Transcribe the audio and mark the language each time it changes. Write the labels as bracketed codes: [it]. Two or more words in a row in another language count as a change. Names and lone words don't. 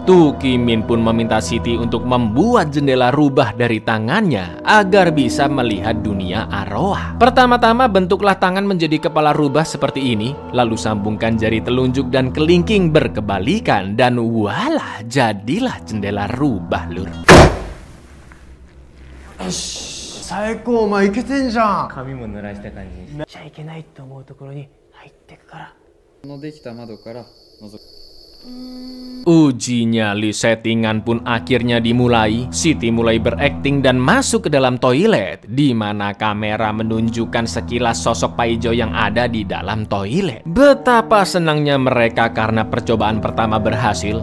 [id] Tukimin pun meminta Siti untuk membuat jendela rubah dari tangannya agar bisa melihat dunia arwah. Pertama-tama bentuklah tangan menjadi kepala rubah seperti ini, lalu sambungkan jari telunjuk dan kelingking berkebalikan dan walah, jadilah jendela rubah lur. [ja] 最高、お前いけてんじゃん。髪も濡らした感じにしちゃいけないと思うところに入ってくから。のできた窓から覗く [id] Uji nyali settingan pun akhirnya dimulai. Siti mulai berakting dan masuk ke dalam toilet, di mana kamera menunjukkan sekilas sosok Paijo yang ada di dalam toilet. Betapa senangnya mereka karena percobaan pertama berhasil.